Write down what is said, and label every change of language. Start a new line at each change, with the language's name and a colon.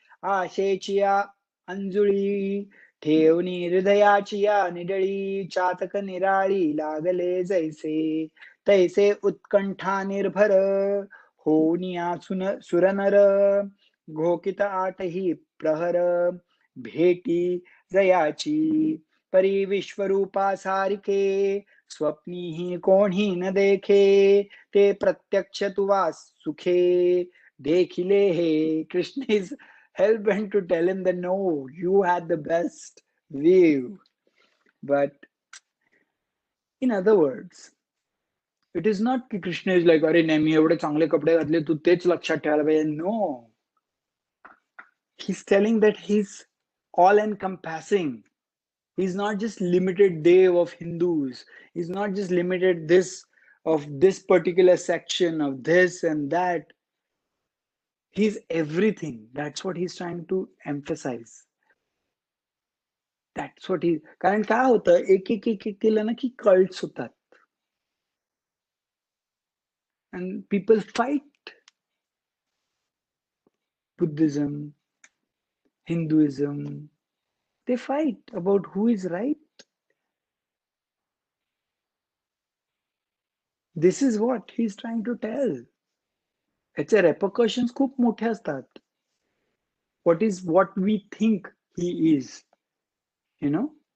Marathi: आशेची अंजुळी ठेवणी हृदयाची निडळी, चातक निराळी लागले जैसे, तैसे उत्कंठा निर्भर होऊनिया सुरनर, घोकित आठही प्रहर भेटी जयाची. परी विश्वरूपा सारिके, स्वप्नीही कोणी न देखे, ते प्रत्यक्ष तुवा सुखे देखिले हे.
English: Krishna is hell bent to tell him that no, you had the best view. But in other words, it is not ki Krishna is like,
Marathi: "अरे नाही, मी एवढे चांगले कपडे घातले, तू तेच लक्षात ठेवायला पाहिजे."
English: No. He's telling that he's all encompassing. He's not just limited Dev of Hindus. He's not just limited this particular section of this and that. He's everything. That's what he's trying to emphasize. That's what he.
Marathi: कारण काय होतं, एक केलं ना की cults होतात.
English: And people fight. Buddhism, Hinduism, they fight about who is right. This is what he's trying to tell.
Marathi: ह्याचे repercussions खूप मोठे असतात.
English: What we think he is, you know.